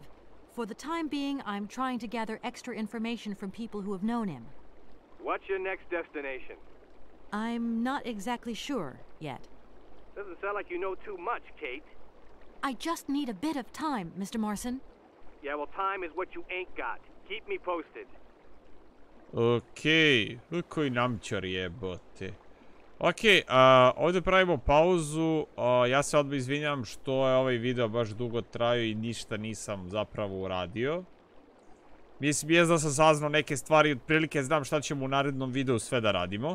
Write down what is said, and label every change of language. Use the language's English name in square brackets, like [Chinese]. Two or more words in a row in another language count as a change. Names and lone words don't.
[English] For the time being, I'm trying to gather extra information from people who have known him. What's your next destination? I'm not exactly sure yet. Doesn't sound like you know too much, Kate. I just need a bit of time, Mr. Marson. Yeah, well, time is what you ain't got. Keep me posted. [Serbian] Okej, koji namćar jebote. Okej, ovdje pravimo pauzu. Ja se odmah izvinjam što je ovaj video baš dugo trajao i ništa nisam zapravo uradio. Mislim, da sam saznao neke stvari, otprilike znam šta ćemo u narednom videu sve da radimo.